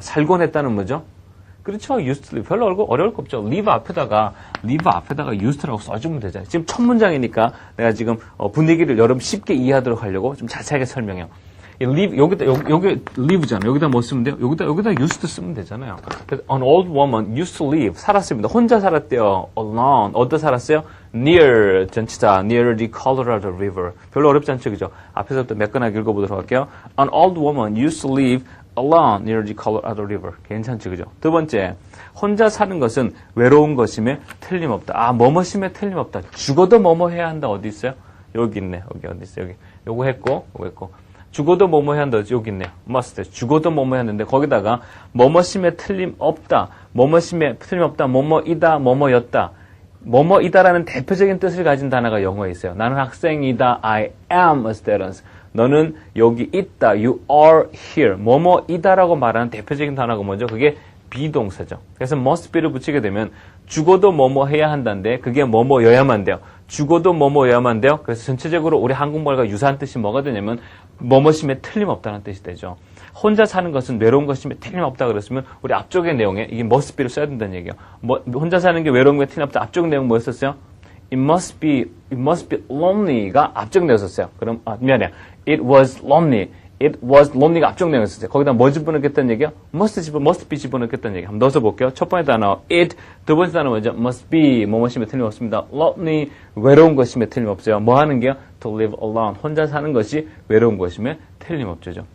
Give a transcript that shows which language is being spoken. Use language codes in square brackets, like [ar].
[ko] 살곤 했다는 뭐죠? 그렇죠. [en] used to live. [ko] 별로 어려울 거 없죠. live 앞에다가 used라고 써주면 되잖아요. 지금 첫 문장이니까 내가 지금 분위기를 여러분 쉽게 이해하도록 하려고 좀 자세하게 설명해요. live, 여기 live잖아요. 여기다 뭐 쓰면 돼요? 여기다 used 쓰면 되잖아요. 그래서 [en] an old woman used to live. [ko] 살았습니다. 혼자 살았대요. alone. 어디 살았어요? near, 전치사, near the Colorado River. 별로 어렵지 않죠, 그죠? 앞에서부터 매끈하게 읽어보도록 할게요. [en] An old woman used to live alone near the Colorado River. [ko] 괜찮죠, 그죠? 두 번째, 혼자 사는 것은 외로운 것임에 틀림없다. 뭐뭐심에 틀림없다. 죽어도 뭐뭐 해야 한다. 어디 있어요? 여기 있네. 여기 어디 있어? 여기. 요거 했고, 요거 했고. 죽어도 뭐뭐 해야 한다. 여기 있네요. must. 죽어도 뭐뭐 해야 하는데 거기다가 뭐뭐심에 틀림없다. 뭐뭐심에 틀림없다. 뭐뭐이다. 뭐뭐였다. 뭐뭐이다라는 대표적인 뜻을 가진 단어가 영어에 있어요. 나는 학생이다. [en] I am a student. [ko] 너는 여기 있다. [en] You are here. [ko] 뭐뭐이다라고 말하는 대표적인 단어가 뭐죠? 그게 비동사죠. 그래서 must be를 붙이게 되면 죽어도 뭐뭐 해야 한다는데 그게 뭐뭐여야만 돼요. 죽어도 뭐뭐여야만 돼요. 그래서 전체적으로 우리 한국말과 유사한 뜻이 뭐가 되냐면 뭐뭐심에 틀림없다는 뜻이 되죠. 혼자 사는 것은 외로운 것임에 틀림없다 그랬으면 우리 앞쪽의 내용에 이게 must be를 써야 된다는 얘기예요. 혼자 사는 게 외로운 게 틀림없다. 앞쪽 내용 뭐였었어요? [en] It must be lonely가 [ko] 앞쪽 내용이었어요. 그럼 미안해요. [en] It was lonely. It was lonely [ko] 가 앞쪽 내용이었어요. 거기다 뭐 집어넣겠다는 얘기요? must be 집어넣겠다는 얘기. 한번 넣어서 볼게요. 첫 번째 단어 it, 두 번째 단어 뭐죠? must be 뭐뭐심에 틀림없습니다. lonely 외로운 것임에 틀림없어요. 뭐 하는 게요? [en] to live alone [ko] 혼자 사는 것이 외로운 것임에 틀림없죠.